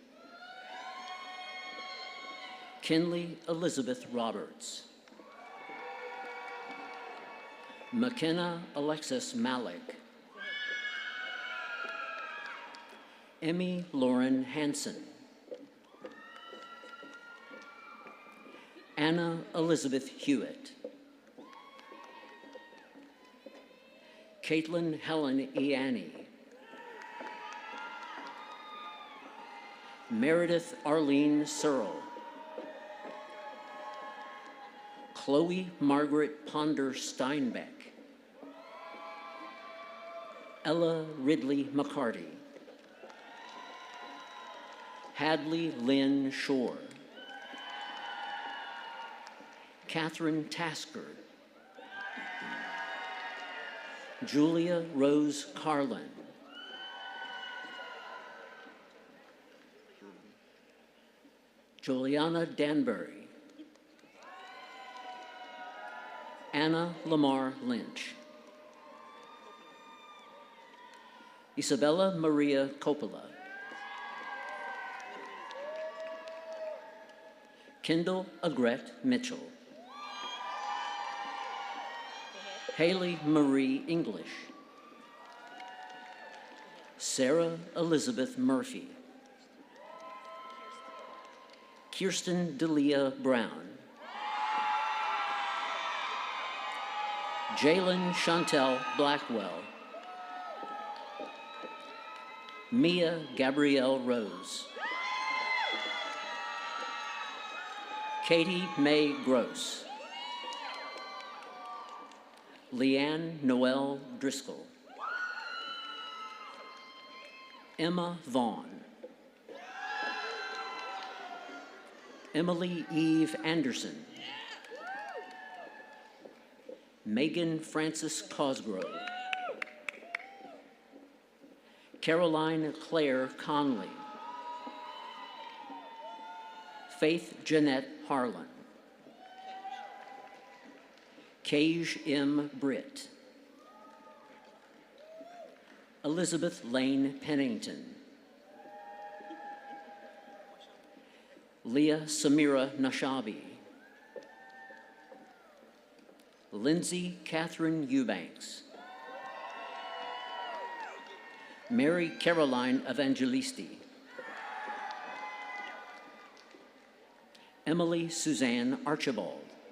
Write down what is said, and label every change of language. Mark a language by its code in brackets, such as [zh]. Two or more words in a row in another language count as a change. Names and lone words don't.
[en] Kinley Elizabeth Roberts. McKenna Alexis Malik. Emmy Lauren Hansen. Anna Elizabeth Hewitt. Caitlin Helen Ianni. Meredith Arlene Searle. Chloe Margaret Ponder Steinbeck. Ella Ridley McCarty. Hadley Lynn Shore. Catherine Tasker. Julia Rose Carlin. Juliana Danbury. Anna Lamar Lynch. Isabella Maria Coppola. Kendall Agrette Mitchell. Haley Marie English. Sarah Elizabeth Murphy. Kirsten Delia Brown. Jalen Chantel Blackwell. Mia Gabrielle Rose. Katie Mae Gross. Leanne Noel Driscoll. Emma Vaughn. Emily Eve Anderson. Megan Frances Cosgrove. Caroline Claire Conley. Faith Jeanette Harlan. Cage M. Britt. Elizabeth Lane Pennington. Leah Samira Nashabi. Lindsay Catherine Eubanks. Mary Caroline Evangelisti. Emily Suzanne Archibald.